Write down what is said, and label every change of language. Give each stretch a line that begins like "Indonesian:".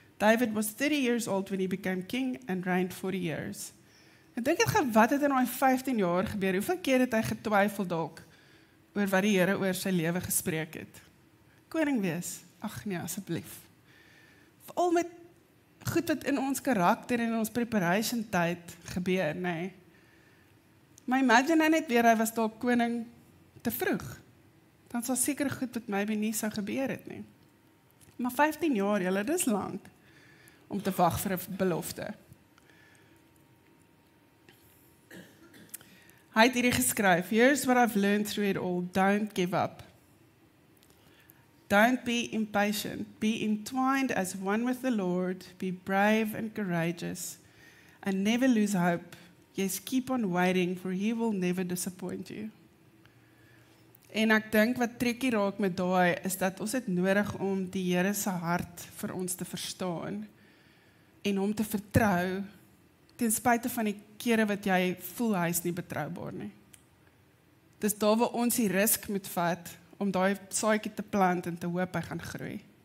English: David was 30 years old when he became king and reigned 40 years.
Afrikaans: Ek dink dit gaan, wat het in daai 15 jaar gebeur? Hoeveel keer het hy getwyfel dalk oor wat die Here oor sy lewe gespreek het? Koning wees? Ag nee, asseblief. Veral met goed wat in ons karakter en in ons preparation tyd gebeur, nee. Maar imagine net weer, hy was dalk koning te vroeg. Dan sal seker goed wat maybe nie sou gebeur het nie. Maar 15 jaar, julle, dis lank om te wag vir 'n belofte. Hy het hierdie geskryf,
English: here's what I've learned through it all, don't give up. Don't be impatient, be entwined as one with the Lord, be brave and courageous, and never lose hope. Yes, keep on waiting, for he will never disappoint you.
Afrikaans: En ek dink wat trekkie raak met daai, is dat ons het nodig om die Here se hart vir ons te verstaan, en hom te vertrou, ten spyte van die kere wat jy voel hy is nie betroubaar nie. Dis daar waar ons die risk moet vat, om daai saadjie te plant en te hoop hy gaan groei.